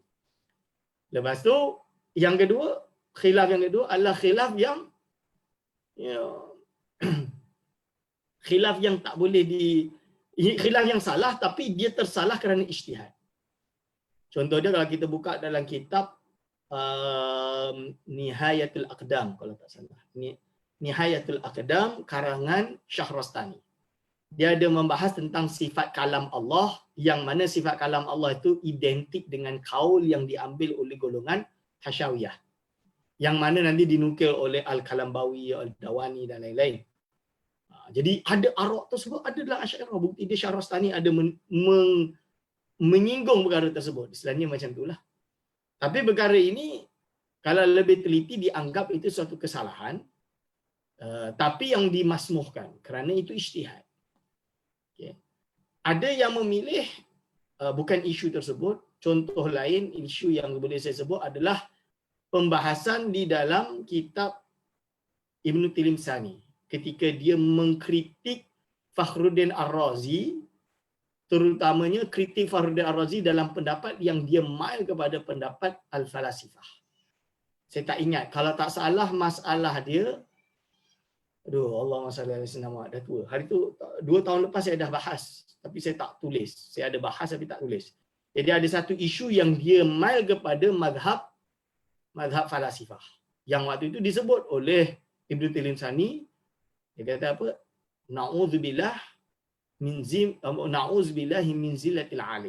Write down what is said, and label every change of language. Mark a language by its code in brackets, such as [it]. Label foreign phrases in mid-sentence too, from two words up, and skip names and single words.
[ms] Lepas tu yang kedua, khilaf yang kedua adalah khilaf yang khilaf yang tak boleh khilaf yang salah tapi dia tersalah kerana ijtihad. Contoh dia kalau kita buka dalam kitab Nihayatul Aqdam kalau tak salah. Nihayatul Aqdam karangan Syahrastani. Dia ada membahas tentang sifat kalam Allah, yang mana sifat kalam Allah itu identik dengan kaul yang diambil oleh golongan Hasyawiyah. Yang mana nanti dinukil oleh Al-Kalambawi, Al-Dawani dan lain-lain. Jadi ada arak tersebut ada dalam Asy'ariyah. Bukti dia Syahrastani ada menyinggung perkara tersebut. Istilahnya macam itulah. Tapi perkara ini kalau lebih teliti dianggap itu suatu kesalahan, tapi yang dimasmuhkan kerana itu ijtihad. Okay. Ada yang memilih bukan isu tersebut. Contoh lain isu yang boleh saya sebut adalah pembahasan di dalam kitab Ibn Tilimsani ketika dia mengkritik Fakhruddin Ar-Razi, terutamanya kritik Fakhruddin Ar-Razi dalam pendapat yang dia mail kepada pendapat Al-Falasifah. Saya tak ingat, kalau tak salah masalah dia Aduh, [ar] اللهم صل على سيدنا محمد, [ms] dah tua. Hari tu 2 tahun lepas saya dah bahas, tapi saya tak tulis. Saya ada bahas tapi tak tulis. Jadi ada satu isu yang dia mail kepada mazhab falasifah. Yang waktu itu disebut oleh Ibnu Tilinsani, dia kata apa? [ar] نعوذ بالله نعوذ بالله من زلة العالم.